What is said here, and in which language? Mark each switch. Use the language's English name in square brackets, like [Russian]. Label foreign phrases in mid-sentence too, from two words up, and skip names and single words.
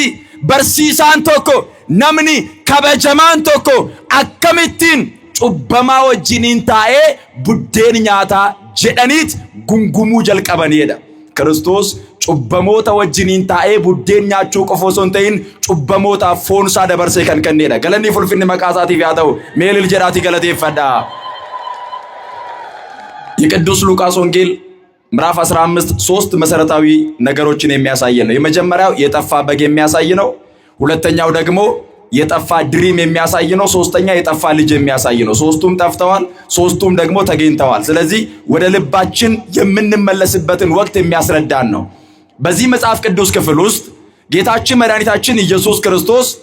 [Oromo] Barsiisaan tokko namni kabajamaan tokko akkamittiin cubbamaa wajjiniin taa'ee buddeen nyaata jedhaniit gungumuu jalqabaniidha. Kiristoos cubbamoota wajjiniin taa'ee buddeen nyaachuu qofa osoo hin ta'in cubbamootaaf foon isaa dabarsee kan kenneedha. Galanni ulfinni maqaa isaatiif haa ta'u. Meelil jedhaatii galateeffadha. [Amharic] የቅዱስ ሉቃስ ወንጌል ምዕራፍ 15 ሶስት መሰረታዊ ነገሮችን የሚያሳይ ነው። የመጀመሪያው የጠፋ በግ የሚያሳይ ነው። ሁለተኛው ደግሞ የጠፋ ድሪም የሚያሳይ ነው። ሶስተኛ የጠፋ ልጅ የሚያሳይ ነው። ሶስቱም ጠፍተዋል፣ ሶስቱም ደግሞ ተገኝተዋል። ስለዚህ ወደ ልባችን የምንመለስበትን ወቅት የሚያስረዳን ነው። በዚህ መጽሐፍ ቅዱስ ክፍል ውስጥ ጌታችን መድኃኒታችን ኢየሱስ ክርስቶስ